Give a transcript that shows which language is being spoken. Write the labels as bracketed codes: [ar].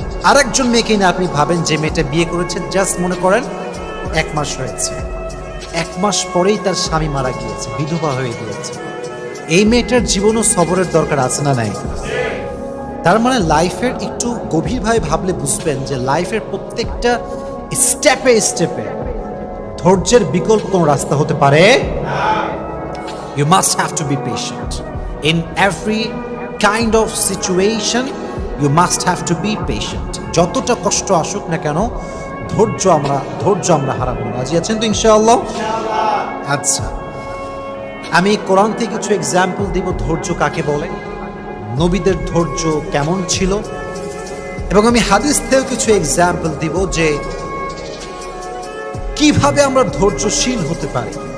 [bn] আরেকজন মেয়েকে নিয়ে আপনি ভাবেন, যে মেয়েটা বিয়ে করেছে, জাস্ট মনে করেন 1 মাস হয়েছে, 1 মাস পরেই তার স্বামী মারা গিয়েছে, বিধবা হয়ে গিয়েছে। এই মেয়েটার জীবনও সবরের দরকার আছে না নাই? তার মানে লাইফের একটু গভীরভাবে ভাবলে বুঝবেন যে লাইফের প্রত্যেকটা স্টেপে স্টেপে ধৈর্যের বিকল্প কোনো রাস্তা হতে পারে। [en] You must have to be patient. In every kind of situation, you must have to be patient. [bn] যতটা কষ্ট আসুক না কেন, ধৈর্য আমরা হারাবো না। রাজি আছেন তো ইনশাআল্লাহ? আচ্ছা, আমি কোরআন থেকে কিছু এক্সাম্পল দিব ধৈর্য কাকে বলে, নবীদের ধৈর্য কেমন ছিল, এবং আমি হাদিস থেকেও কিছু এক্সাম্পল দিব যে কিভাবে আমরা ধৈর্যশীল হতে পারি।